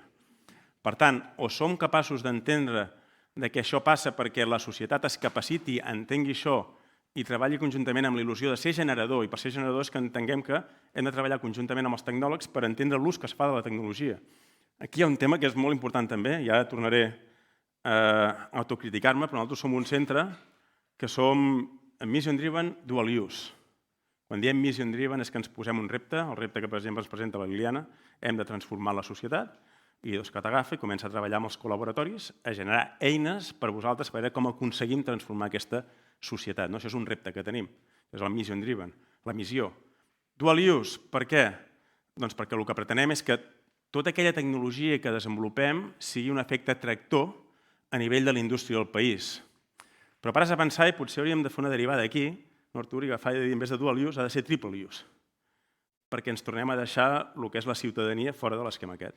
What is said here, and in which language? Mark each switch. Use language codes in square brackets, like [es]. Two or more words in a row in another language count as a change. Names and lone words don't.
[ca] Per tant, o som capaços d'entendre que això passa perquè la societat es capaciti, entengui això i treballi conjuntament amb la il·lusió de ser generador, i per ser generadors que entenguem que hem de treballar conjuntament amb els tecnòlegs per entendre l'ús que es fa de la tecnologia. Aquí hi ha un tema que és molt important també, i ara tornaré a autocriticar-me, però nosaltres som un centre que som [en] mission driven, dual use. [ca] Quan diem [en] mission driven [ca] és que ens posem un repte, el repte que per exemple ens presenta la Liliana, hem de transformar la societat, i Idescat agafa i comença a treballar amb els col·laboratoris, a generar eines per vosaltres per veure com aconseguim transformar aquesta societat. Això és un repte que tenim, és el [en] mission driven, [ca] la missió. [en] Dual use, [ca] per què? Doncs perquè el que pretenem és que tota aquella tecnologia que desenvolupem sigui un efecte tractor a nivell de la indústria del país. Però pares a pensar, i potser hauríem de fer una derivada aquí, Artur, i agafar i dir, [es] en vez de [en] dual use, [ca] ha de ser [en] triple use, [ca] perquè ens tornem a deixar el que és la ciutadania fora de l'esquema aquest.